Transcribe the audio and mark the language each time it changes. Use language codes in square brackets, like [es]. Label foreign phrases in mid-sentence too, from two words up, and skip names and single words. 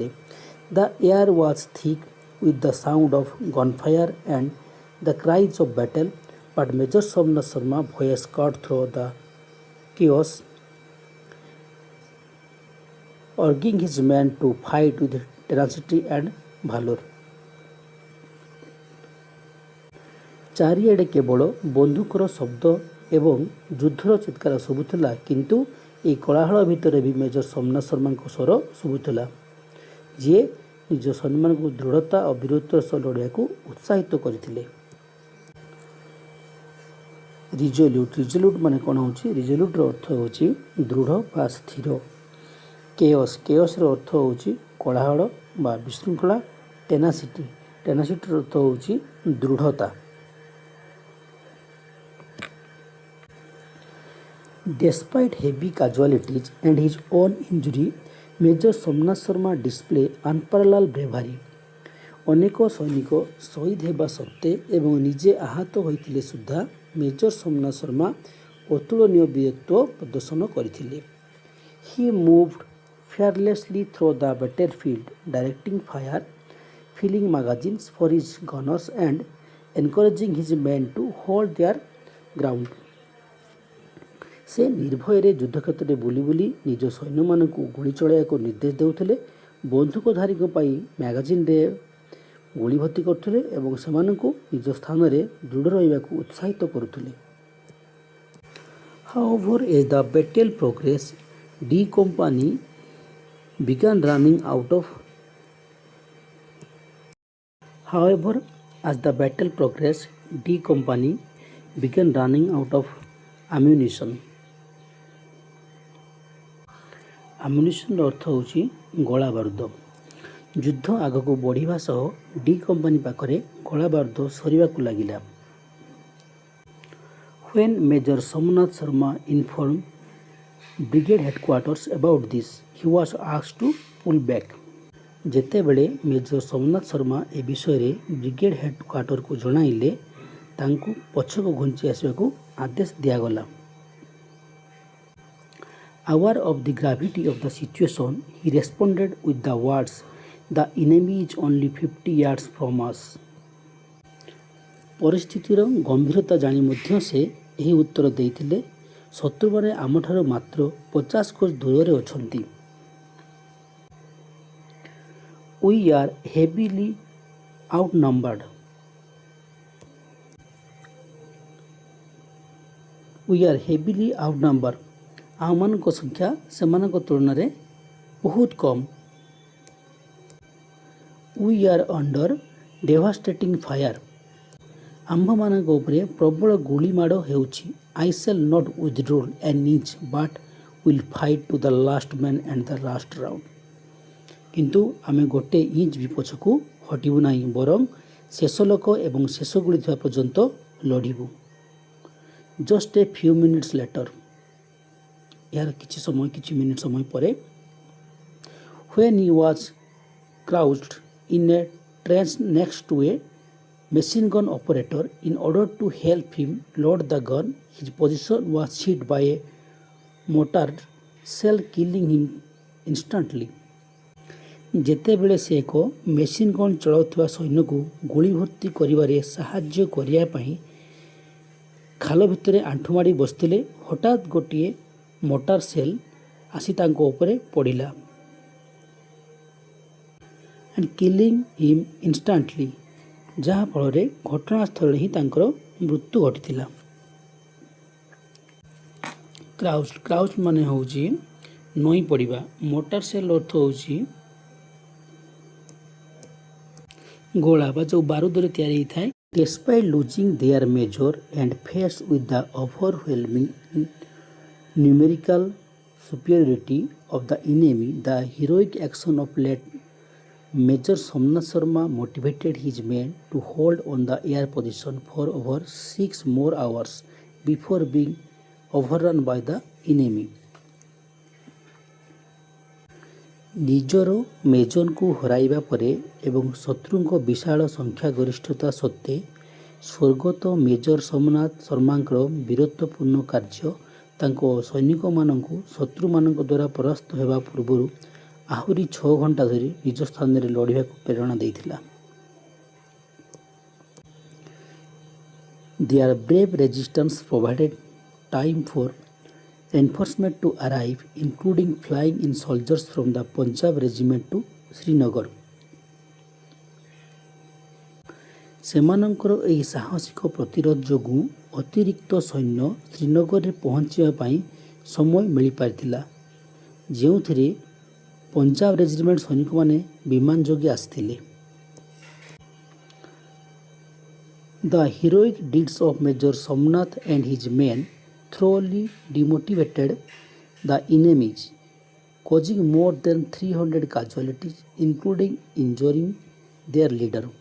[en] The air was thick with the sound of gunfire and the cries of battle, but Major Somnath Sharma's voice cut through the chaos, urging his men to fight with tenacity and valor. [or] ଚାରିଆଡ଼େ କେବଳ ବନ୍ଧୁକର ଶବ୍ଦ ଏବଂ ଯୁଦ୍ଧର ଚିତ୍କାର ଶୁଭୁଥିଲା, କିନ୍ତୁ ଏହି କୋଳାହଳ ଭିତରେ ବି ମେଜର ସୋମନାଥ ଶର୍ମାଙ୍କ ସ୍ୱର ଶୁଭୁଥିଲା, ଯିଏ ନିଜ ସୈନ୍ୟମାନଙ୍କୁ ଦୃଢ଼ତା ଓ ବୀରତ୍ୱର ସହ ଲଢ଼ିବାକୁ ଉତ୍ସାହିତ କରିଥିଲେ। ରିଜୋଲ୍ୟୁଟ୍ ମାନେ କ'ଣ ହେଉଛି? ରିଜୋଲ୍ୟୁଟ୍ର ଅର୍ଥ ହେଉଛି ଦୃଢ଼ ବା ସ୍ଥିର। କେୟସ୍ର ଅର୍ଥ ହେଉଛି କୋଳାହଳ ବା ବିଶୃଙ୍ଖଳା। ଟେନାସିଟିର ଅର୍ଥ ହେଉଛି ଦୃଢ଼ତା। [en] Despite heavy casualties and his own injury, Major Somnath Sharma display unparalleled bravery. [or] ଅନେକ ସୈନିକ ଶହୀଦ ହେବା ସତ୍ତ୍ୱେ ଏବଂ ନିଜେ ଆହତ ହୋଇଥିଲେ ସୁଦ୍ଧା ମେଜର ସୋମନାଥ ଶର୍ମା ଅତୁଳନୀୟ ବୀରତ୍ୱ ପ୍ରଦର୍ଶନ କରିଥିଲେ। [en] He moved fearlessly through the battlefield, directing fire, filling magazines for his gunners and encouraging his men to hold their ground. [or] ସେ ନିର୍ଭୟରେ ଯୁଦ୍ଧକ୍ଷେତ୍ରରେ ବୁଲି ବୁଲି ନିଜ ସୈନ୍ୟମାନଙ୍କୁ ଗୁଳି ଚଳାଇବାକୁ ନିର୍ଦ୍ଦେଶ ଦେଉଥିଲେ, ବନ୍ଧୁକଧାରୀଙ୍କ ପାଇଁ ମ୍ୟାଗାଜିନ୍ରେ ଗୁଳି ଭର୍ତ୍ତି କରୁଥିଲେ ଏବଂ ସେମାନଙ୍କୁ ନିଜ ସ୍ଥାନରେ ଦୃଢ଼ ରହିବାକୁ ଉତ୍ସାହିତ କରୁଥିଲେ। [en] However, as the battle progressed, D Company began running out of ammunition. [or] ଆମ୍ୟୁନିସନ୍ର ଅର୍ଥ ହେଉଛି ଗୋଳା ବାରୁଦ। ଯୁଦ୍ଧ ଆଗକୁ ବଢ଼ିବା ସହ ଡି କମ୍ପାନୀ ପାଖରେ ଗୋଳା ବାରୁଦ ସରିବାକୁ ଲାଗିଲା। [en] When Major Somnath Sharma informed brigade headquarters about this, he was asked to pull back. [or] ଯେତେବେଳେ ମେଜର ସୋମନାଥ ଶର୍ମା ଏ ବିଷୟରେ [en] brigade headquarter [or] ଜଣାଇଲେ, ତାଙ୍କୁ ପଛକୁ ଘୁଞ୍ଚି ଆସିବାକୁ ଆଦେଶ ଦିଆଗଲା। [en] Aware of the gravity of the situation, he responded with the words, "The enemy is only 50 yards from us." [or] ପରିସ୍ଥିତିର ଗମ୍ଭୀରତା ଜାଣି ମଧ୍ୟ ସେ ଏହି ଉତ୍ତର ଦେଇଥିଲେ, ଶତ୍ରୁମାନେ ଆମଠାରୁ ମାତ୍ର 50 କୋଶ ଦୂରରେ ଅଛନ୍ତି। [en] We are heavily outnumbered. [or] ଆମମାନଙ୍କ ସଂଖ୍ୟା ସେମାନଙ୍କ ତୁଳନାରେ ବହୁତ କମ୍। [en] We are under devastating fire. [or] ଆମ୍ଭମାନଙ୍କ ଉପରେ ପ୍ରବଳ ଗୁଳିମାଡ଼ ହେଉଛି। [en] I shall not withdraw an inch, but will fight to the last man and the last round. [or] କିନ୍ତୁ ଆମେ ଗୋଟେ ଇଞ୍ଚ ବି ପଛକୁ ହଟିବୁ ନାହିଁ, ବରଂ ଶେଷ ଲୋକ ଏବଂ ଶେଷ ଗୁଳି ଥିବା ପର୍ଯ୍ୟନ୍ତ ଲଢ଼ିବୁ। [en] Just a few minutes later, [or] ଏହାର କିଛି ମିନିଟ୍ ସମୟ ପରେ, [en] when he was crouched in a trench next to a machine gun operator in order to help him load the gun, his position was hit by a mortar shell, killing him instantly. [or] ଯେତେବେଳେ ସେ ଏକ [en] machine gun [or] ଚଳାଉଥିବା ସୈନ୍ୟକୁ ଗୁଳି ଭର୍ତ୍ତି କରିବାରେ ସାହାଯ୍ୟ କରିବା ପାଇଁ ଖାଲ ଭିତରେ ଆଣ୍ଠୁମାଡ଼ି ବସିଥିଲେ, ହଠାତ୍ ଗୋଟିଏ [en] mortar shell [or] ଆସି ତାଙ୍କ ଉପରେ ପଡ଼ିଲା, [en] and killing him instantly, [or] ଯାହାଫଳରେ ଘଟଣାସ୍ଥଳରେ ହିଁ ତାଙ୍କର ମୃତ୍ୟୁ ଘଟିଥିଲା। କ୍ରାଉଚ୍ ମାନେ ହେଉଛି ନଇଁ ପଡ଼ିବା। [en] mortar shell [or] ଅର୍ଥ ହେଉଛି ଗୋଳା ବା ଯେଉଁ ବାରୁଦରେ ତିଆରି ହୋଇଥାଏ। [en] Despite losing their major and faced with the overwhelming numerical superiority of the enemy, the heroic action of late Major Somnath Sharma motivated his men to hold on the air position for over 6 more hours before being overrun by the enemy. [or] ନିଜର ମେଜରଙ୍କୁ ହରାଇବା ପରେ ଏବଂ ଶତ୍ରୁଙ୍କ ବିଶାଳ ସଂଖ୍ୟାଗରିଷ୍ଠତା ସତ୍ତ୍ୱେ ସ୍ୱର୍ଗତ ମେଜର ସୋମନାଥ ଶର୍ମାଙ୍କର ବୀରତ୍ୱପୂର୍ଣ୍ଣ କାର୍ଯ୍ୟ ତାଙ୍କ ସୈନିକମାନଙ୍କୁ ଶତ୍ରୁମାନଙ୍କ ଦ୍ୱାରା ପରାସ୍ତ ହେବା ପୂର୍ବରୁ ଆହୁରି 6 ଘଣ୍ଟା ଧରି ନିଜ ସ୍ଥାନରେ ଲଢ଼ିବାକୁ ପ୍ରେରଣା ଦେଇଥିଲା। [en] Their brave resistance provided time for reinforcement to arrive, including flying in soldiers from the Punjab regiment to Srinagar. [or] ସେମାନଙ୍କର ଏହି ସାହସିକ ପ୍ରତିରୋଧ ଯୋଗୁଁ ଅତିରିକ୍ତ ସୈନ୍ୟ ଶ୍ରୀନଗରରେ ପହଞ୍ଚିବା ପାଇଁ ସମୟ ମିଳିପାରିଥିଲା, ଯେଉଁଥିରେ ପଞ୍ଜାବ ରେଜିମେଣ୍ଟ ସୈନିକମାନେ ବିମାନ ଯୋଗେ ଆସିଥିଲେ। [en] The heroic deeds of Major Somnath and his men thoroughly demotivated the enemies, causing more than 300 casualties, including injuring their leader.